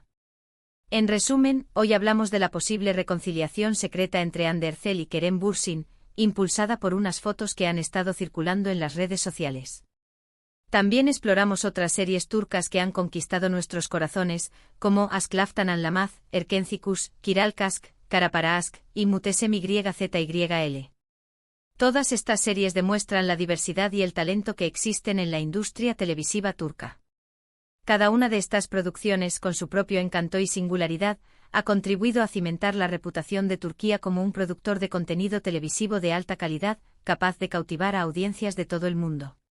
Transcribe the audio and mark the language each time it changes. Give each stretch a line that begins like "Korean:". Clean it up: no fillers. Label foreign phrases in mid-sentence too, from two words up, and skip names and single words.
Spanish: En resumen, hoy hablamos de la posible reconciliación secreta entre Hande Erçel y Kerem Bürsin, impulsada por unas fotos que han estado circulando en las redes sociales. También exploramos otras series turcas que han conquistado nuestros corazones, como Aşk-Laftan Anlamaz, Erkencikus, Kiralkask, Kara para Aşk y Muhteşem Yzyl. Todas estas series demuestran la diversidad y el talento que existen en la industria televisiva turca. Cada una de estas producciones, con su propio encanto y singularidad, ha contribuido a cimentar la reputación de Turquía como un productor de contenido televisivo de alta calidad, capaz de cautivar a audiencias de todo el mundo.